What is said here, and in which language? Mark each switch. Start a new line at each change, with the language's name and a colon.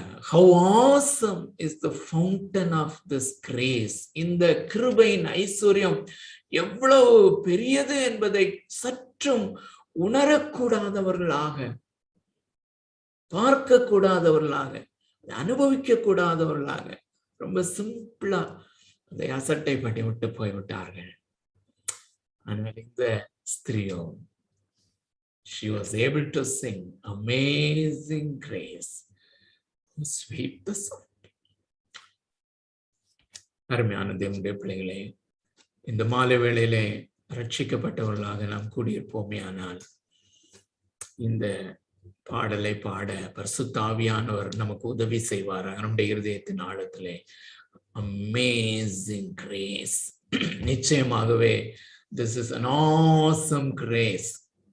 English: how awesome is the fountain of this grace,
Tamil: இந்த கிருபையின் ஐஸ்வர்யம் எவ்வளவு பெரியது என்பதை சற்றும் உணரக்கூடாதவர்களாக, பார்க்க கூடாதவர்களாக, அனுபவிக்க கூடாதவர்களாக ரொம்ப சிம்பிளா அதை அசட்டை பண்ணி விட்டு போய்விட்டார்கள். ஆனால் இந்த ஸ்திரியோ,
English: she was able to sing amazing grace, sweep the sound.
Tamil: அருமையான தேவனுடைய பிள்ளைகளே, இந்த மாலை வேளையிலே ரட்சிக்கப்பட்டவர்களாக நாம் கூடியிருப்போமே. ஆனால் இந்த பாடலை பாட பரிசுத்த ஆவியானவர் நமக்கு உதவி செய்வாராக. நம்முடைய இருதயத்தின் ஆழத்திலே அமேசிங் கிரேஸ், நிச்சயமாகவே
English: this is an awesome grace.